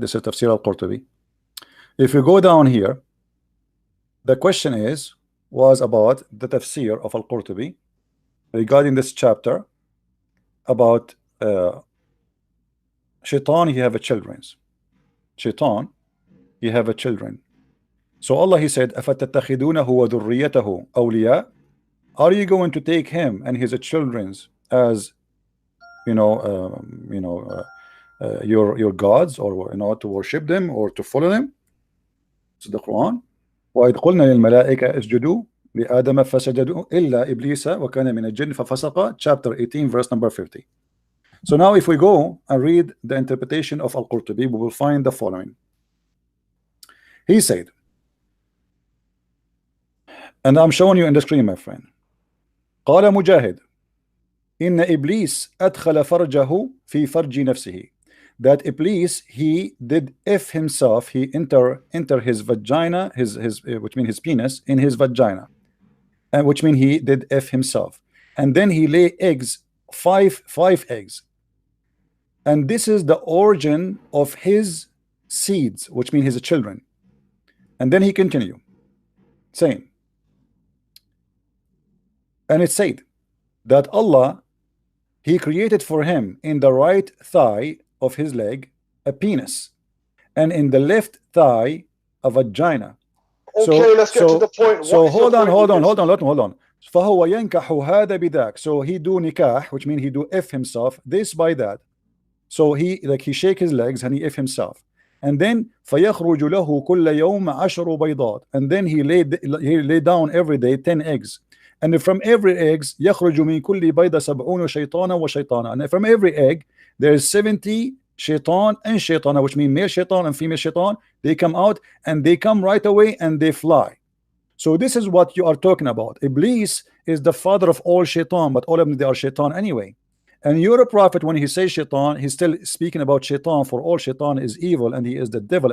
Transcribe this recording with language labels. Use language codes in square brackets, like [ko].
[en] This is Tafsir al-Qurtubi. If you go down here, the question was about the tafsir of al-Qurtubi regarding this chapter about shaitan, he have a children. Shaitan, he have a children. So Allah, He said, [ar] أَفَتَتَّخِذُونَهُ وَذُرِّيَّتَهُ أَوْلِيَاءَ. [en] Are you going to take him and his children's as your gods, or to worship them or to follow them? It's the Quran. [ar] وَإِذْ قُلْنَا لِلْمَلَائِكَةِ اسْجُدُوا لِآدَمَ فَسَجَدُوا إِلَّا إِبْلِيسَ وَكَانَ مِنَ الْجِنِّ فَفَسَقَ, [en] chapter 18, verse number 50. So now if we go and read the interpretation of Al-Qurtubi, we will find the following. He said, and I'm showing you in the screen, my friend. [ar] قال مجاهد إن إبليس أدخل فرجه في فرج نفسه. [en] That Iblis, he did if himself, he enter his vagina, his which means his penis, in his vagina, and which means he did if himself, and then he lay eggs, five eggs, and this is the origin of his seeds, which means his children. And then he continued saying, and it said that Allah, He created for him in the right thigh of his leg a penis, and in the left thigh a vagina. Okay, let's get to the point. So hold on. [ar] فهو ينكح هذا بذاك. [en] So he do nikah, which means he do if himself, this by that. So he shake his legs and he if himself. And then [ar] فيخرج له كل يوم 10 بيضات. [en] And then he lay down every day 10 eggs. And from every eggs [ar] يخرج من كل بيضة 70 شيطانا وشيطانا. [en] And from every egg there is 70 shaitan and shaitana, which means male shaitan and female shaitan. They come out and they come right away and they fly. So this is what you are talking about. Iblis is the father of all shaitan, but all of them, they are shaitan anyway. And your prophet, when he says shaitan, he's still speaking about shaitan, for all shaitan is evil and he is the devil.